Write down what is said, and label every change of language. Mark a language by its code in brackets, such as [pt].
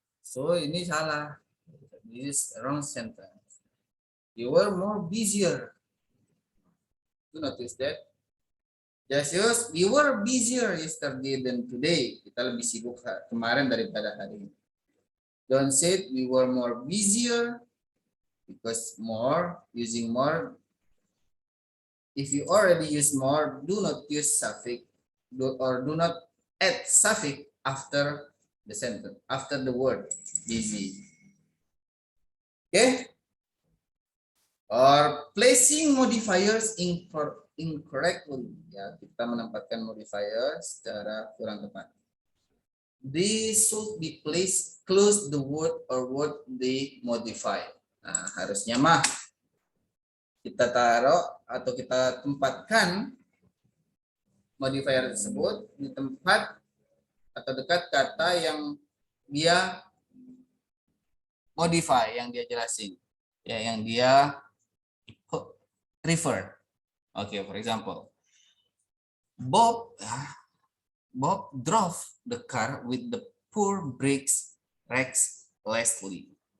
[en] So [id] ini salah. [en] This is wrong sentence. You were more busier. You notice that? Just use we were busier yesterday than today. [id] Kita lebih sibuk kemarin daripada hari ini. [en] Don't say we were more busier. Because more, using more, if you already use more, do not use suffix do not add suffix after the sentence, after the word busy. Okay? Or placing modifiers incorrectly. [id] Ya, kita menempatkan modifier secara kurang tepat. [en] They should be placed close the word or word they modify. [id] Nah, harusnya mah kita taruh atau kita tempatkan modifier tersebut di tempat atau dekat kata yang dia modify, yang dia jelasin, ya, yang dia refer. [en] Okay, for example, Bob drove the car with the poor brakes recklessly.